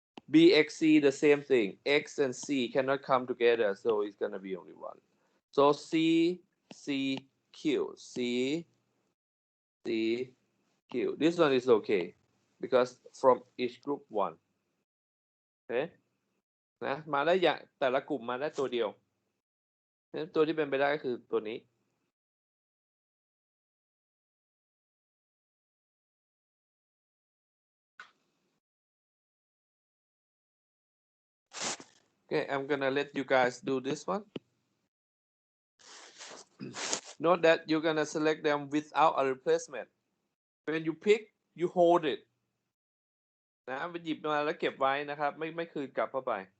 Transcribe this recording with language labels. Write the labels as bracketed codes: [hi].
[en] bxc, the same thing. X and c cannot come together, so it's going to be only one. So c, c, q, c, c, q. This one is okay because from each group one. [th] Okay นะมาได้อย่างแต่ละกลุ่มมาได้ตัวเดียวนั้นตัวที่เป็นไปได้ก็คือตัวนี้ [en] Okay, I'm gonna let you guys do this one. Note that you're gonna select them without a replacement. When you pick, you hold it. [th] นะไปหยิบมาแล้วเก็บไว้นะครับไม่คืนกลับเข้าไป